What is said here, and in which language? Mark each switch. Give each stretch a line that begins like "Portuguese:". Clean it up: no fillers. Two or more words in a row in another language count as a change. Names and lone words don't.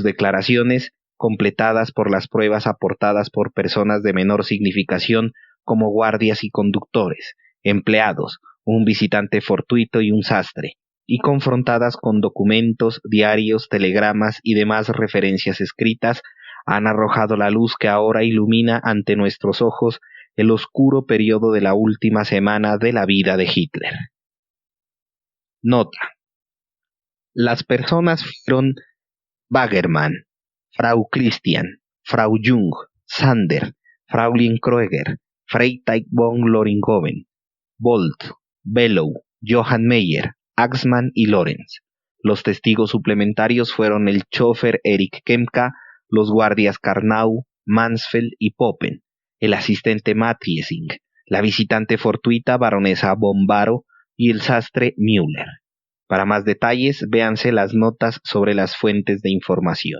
Spanish: declaraciones, completadas por las pruebas aportadas por personas de menor significación como guardias y conductores, empleados, un visitante fortuito y un sastre, y confrontadas con documentos, diarios, telegramas y demás referencias escritas, han arrojado la luz que ahora ilumina ante nuestros ojos el oscuro periodo de la última semana de la vida de Hitler. Nota: las personas fueron Svagermann, Frau Christian, Frau Jung, Sander, Fraulein Kreuger, Freytag von Loringhoven, Bolt, Below, Johann Meyer, Axmann y Lorenz. Los testigos suplementarios fueron el chófer Erich Kempka, los guardias Karnau, Mansfeld y Poppen, el asistente Mathiesing, la visitante fortuita baronesa von Barow y el sastre Müller. Para más detalles, véanse las notas sobre las fuentes de información.